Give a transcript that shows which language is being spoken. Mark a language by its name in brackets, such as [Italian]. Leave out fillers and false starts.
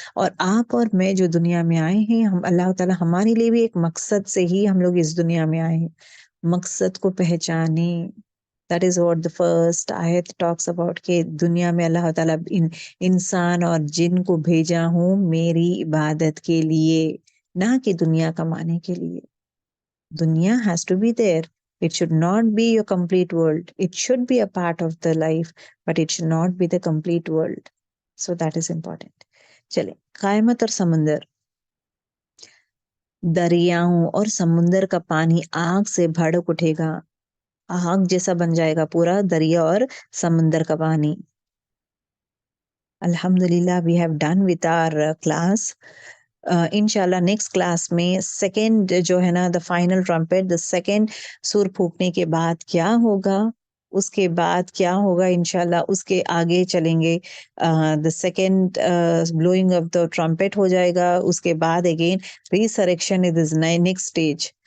[Urdu] اور آپ اور میں جو دنیا میں آئے ہیں، ہم اللہ تعالیٰ ہمارے لیے بھی ایک مقصد سے ہی ہم لوگ اس دنیا میں آئے ہیں. مقصد کو پہچانیں. [English] that is what the first [Urdu] آیت [English] talks about [Urdu] کہ دنیا میں اللہ تعالیٰ انسان اور جن کو بھیجا ہوں میری عبادت کے لیے، نہ کہ دنیا کمانے کے لیے. [English] دنیا has to be there. It should not be your complete world. It should be a part of the life, but it should not be the complete world. So that is important. [Urdu] چلیں، قیامت اور سمندر. دریاؤں اور سمندر کا پانی آگ سے بھڑک اٹھے گا. آگ جیسا بن جائے گا پورا دریا اور سمندر کا پانی. [English] الحمدللہ we have done with our class. [Urdu] انشاءاللہ نیکسٹ کلاس میں سیکنڈ جو ہے نا [English] the final trumpet, [Urdu] the second سور پھونکنے کے بعد کیا ہوگا، اس کے بعد کیا ہوگا انشاءاللہ اس کے آگے چلیں گے. [English] the second blowing of the trumpet [Urdu] ہو جائے گا، اس کے بعد [English] Again resurrection is next stage.